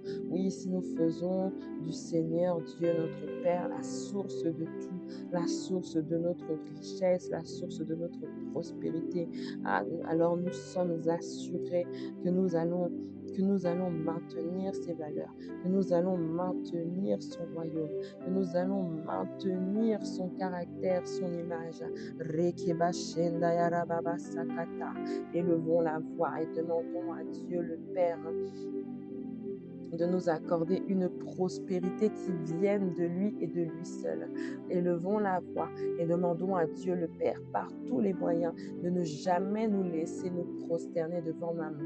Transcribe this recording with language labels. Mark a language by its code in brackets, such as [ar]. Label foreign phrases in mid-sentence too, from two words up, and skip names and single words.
[fr] Oui, si nous faisons du Seigneur Dieu notre Père la source de tout, la source de notre richesse, la source de notre prospérité, alors nous sommes assurés que nous allons maintenir ses valeurs, que nous allons maintenir son royaume, que nous allons maintenir son caractère, son image. Rekebashenda yarababa sakata. Élevons la voix et demandons à Dieu le Père de nous accorder une prospérité qui vienne de lui et de lui seul. Élevons la voix et demandons à Dieu le Père par tous les moyens de ne jamais nous laisser nous prosterner devant Mammon.